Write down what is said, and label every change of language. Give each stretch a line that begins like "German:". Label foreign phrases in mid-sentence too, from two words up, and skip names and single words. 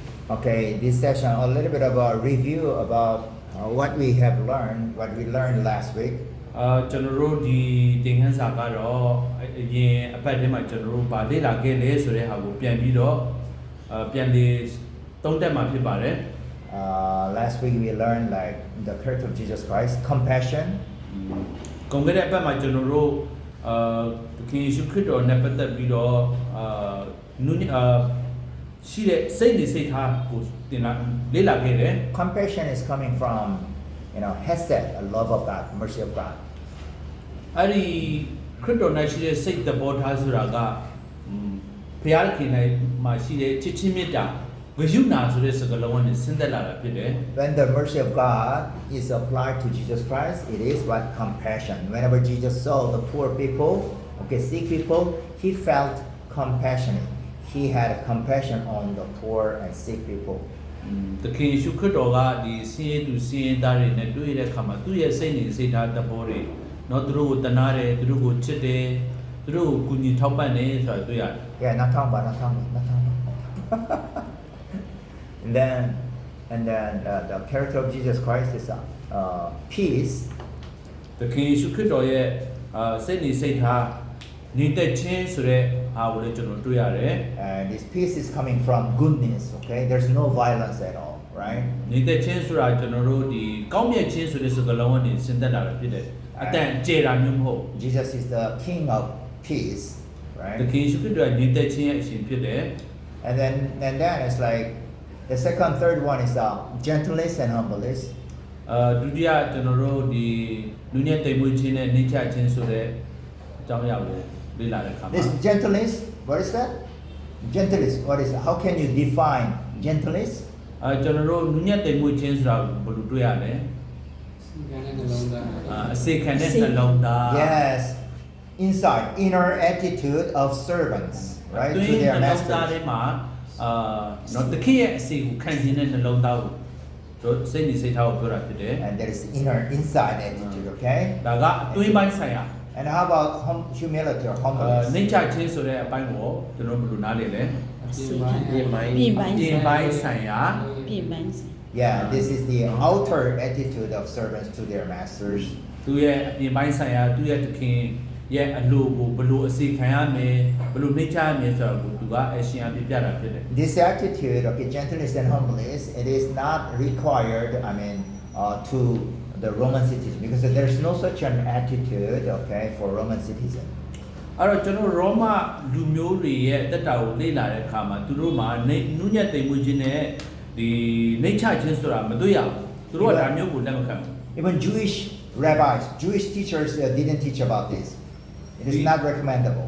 English: Okay, this session a little bit of a review about what we have learned, what we learned last week.
Burmese: ကျွန်တော်တို့ဒီသင်ခန်းစာကတော့အရင်အပတ်ထဲမှာကျွန်တော်တို့ဗာလေ့လာခဲ့လေဆိုတဲ့ဟာကိုပြန်ပြီးတော့ပြန်လေသုံးသပ်မှာဖြစ်ပါတယ်
English: Last week we learned like the character of Jesus Christ, compassion.
Burmese: ကုန်ခဲ့တဲ့အပတ်မှာကျွန်တော်တို့သခင်ယေရှုခရစ်တော်နဲ့ပတ်သက်ပြီးတော့ရှိတဲ့စိတ်နေစိတ်ထားကိုတင်လာလေ့လာခဲ့တယ်
English: Compassion is coming from, hesed, a love of God, mercy of God.
Burmese: အဲ့ဒီခရစ်တော်၌ရှိတဲ့စိတ်သဘောထားဆိုတာကဘုရားခင်၌မှာရှိတဲ့ချစ်ချင်းမေတ္တာဂရုဏာဆိုတဲ့စကားလုံးနဲ့ဆင်းသက်လာတာဖြစ်တယ်
English: When the mercy of God is applied to Jesus Christ, it is what compassion. Whenever Jesus saw the poor people, sick people, he felt compassionate. He had compassion on the poor and sick people.
Burmese: သခင်ယေရှုခရစ်တော်ကဒီဆင်းရဲသူဆင်းရဲသားတွေနဲ့တွေ့တဲ့အခါမှာသူ့ရဲ့စိတ်နေစိတ်ထားသဘောတွေနော်သူတို့ကိုတနာတယ်သူတို့ကိုချစ်တယ်သူတို့ကိုကူညီထောက်ပံ့တယ်ဆိုတာတွေ့ရတယ်
English: Yeah, not talking about. And then the character of Jesus Christ is peace.
Burmese: သခင်ယေရှုခရစ်တော်ရဲ့စိတ်နေစိတ်ထားညီသက်ခြင်းဆိုတဲ့အားကိုလည်းကျွန်တော်တွေ့ရတယ်
English: And this peace is coming from goodness, okay? There's no violence at all, right?
Burmese: ညီသက်ခြင်းဆိုတာကျွန်တော်တို့ဒီကောင်းမြတ်ခြင်းဆိုတဲ့စကားလုံးနဲ့ဆင်းသက်လာတာဖြစ်တယ်အတန်ကျေတာမျိုးမဟုတ်
English: Jesus is the King of peace,
Burmese: သ
English: right?
Burmese: ခင်ယေရှုခရစ်တော်ညီသက်ခြင်းရဲ့အရှင်ဖြစ်တယ်
English: And then it's like the second, third one is gentleness and humbleness.
Burmese: ဒုတိယကျွန်တော်တို့ဒီလူညက်တိမ်မွေးခြင်းနဲ့နှိမ့်ချခြင်းဆိုတဲ့အကြောင်းအရာကိုလေ့လာတဲ့အခါမှာ
English: This gentleness, what is that? Gentleness, what is that? How can you define gentleness?
Burmese: ကျွန်တော်တို့လူညက်တိမ်မွေးခြင်းဆိုတာဘယ်လိုတွေ့ရလဲအစေခံတဲ့နှလုံးသား
English: Yes, inside, inner attitude of servants, right?
Burmese: တွ
English: To
Burmese: င်းနှ
English: their
Burmese: လုံးသား
English: masters.
Burmese: ထဲမှာနော်တခင်ရဲ့အစေကိုခံခြင်းတဲ့နှလုံးသားကိုတို့စိတ်နေစိတ်ထားကိုပြောတာဖြစ်တယ်
English: And there is inside attitude, okay?
Burmese: ဒါကအသွေးပိုင်းဆိုင်ရာ
English: And how about humility or humbleness?
Burmese: နှိမ့်ချခြင်းဆိုတဲ့အပိုင်းကိုကျွန်တော်ဘယ်လိုနားလည်လဲ ပြင်ပိုင်း ဆိုင်ရာ ပြင်ပိုင်း
English: Yeah, this is the outer attitude of servants to their masters.
Burmese: သူရဲ့အပြင်ပိုင်းဆိုင်ရာသူရဲ့တခင်ရဲ့အလိုကိုဘယ်လိုအစီခံရမယ်ဘယ်လိုနှိမ့်ချရမယ်ဆိုတော့သူကအရှင်အပြပြတာဖြစ်တယ်
English: This attitude, gentleness and humbleness, it is not required, to the Roman citizens because there's no such an attitude, okay, for Roman citizens.
Burmese: အဲ့တော့ကျွန်တော်ရောမလူမျိုးတွေရဲ့တက်တာကိုလေ့လာတဲ့အခါမှာသူတို့မှာနုညံ့သိမ်မွေးခြင်းနဲ့ဒီနှိမ့်ချခြင်းဆိုတာမတွေ့ရဘူးသူတို့ကဒါမျိုးကိုလက်မခံဘူး
English: Even Jewish rabbis, Jewish teachers didn't teach about this. It is not recommendable.